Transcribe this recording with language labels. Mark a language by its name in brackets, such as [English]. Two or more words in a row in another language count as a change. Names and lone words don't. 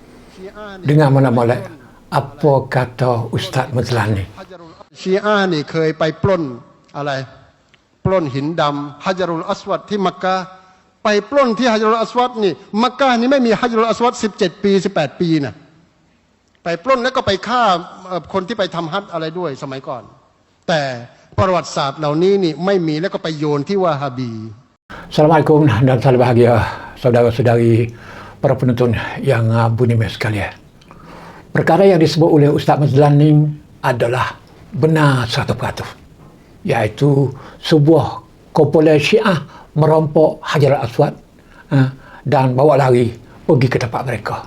[Malay] Dengar mana molek apa kata Ustaz Mazlan ni. [Thai] ชีอะห์นี่เคยไปปล้นอะไรปล้นหินดำฮัจรุลอัสวัดที่มักกะฮ์ไปปล้นที่ฮัจรุลอัสวัดนี่มักกะฮ์นี่ไม่มีฮัจรุลอัสวัด17 ปี18 ปีน่ะไปปล้นแล้วก็ไปฆ่าคนที่ไปทำฮัจญ์อะไรด้วยสมัยก่อนแต่ประวัติศาสตร์เหล่านี้นี่ไม่มีแล้วก็ไปโยนที่วะฮาบี [Malay] Assalamualaikum dan salam bahagia saudara-saudari para penonton yang budiman sekalian. Perkara yang disebut oleh Ustaz Mazlan ni adalah benar 100%, iaitu sebuah kumpulan Syiah merompok Hajar Aswad dan bawa lari pergi ke tempat mereka.